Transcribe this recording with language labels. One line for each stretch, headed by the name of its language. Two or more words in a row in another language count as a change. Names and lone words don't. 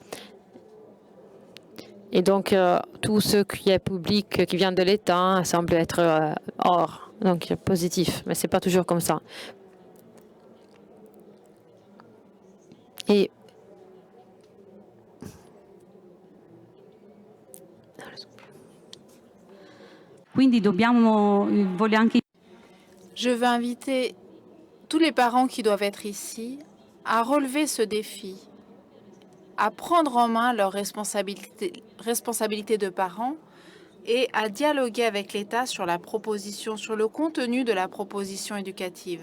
French: Et donc, tout ce qui est public, qui vient de l'État, semble être hors, donc positif, mais ce n'est pas toujours comme ça. Et
Italian: Quindi voglio anche.
French: Je veux inviter tous les parents qui doivent être ici à relever ce défi, à prendre en main leurs responsabilités de parents et à dialoguer avec l'État sur la proposition, sur le contenu de la proposition éducative.